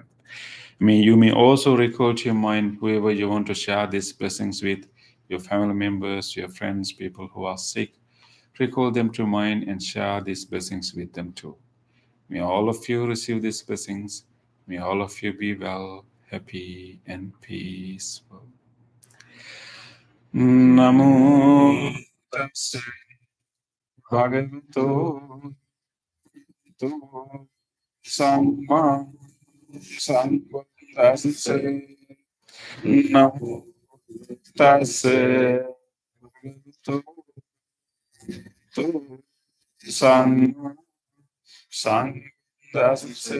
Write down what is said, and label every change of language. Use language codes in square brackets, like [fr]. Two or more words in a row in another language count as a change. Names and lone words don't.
[en] You may also recall to your mind whoever you want to share these blessings with, your family members, your friends, people who are sick. Recall them to mind and share these blessings with them too. May all of you receive these blessings. May all of you be well, happy, and peaceful. [pi] Namo Tassa Bhagavato Samma Sambuddhassa. Namo Tassa Bhagavato Samma Sambuddhassa.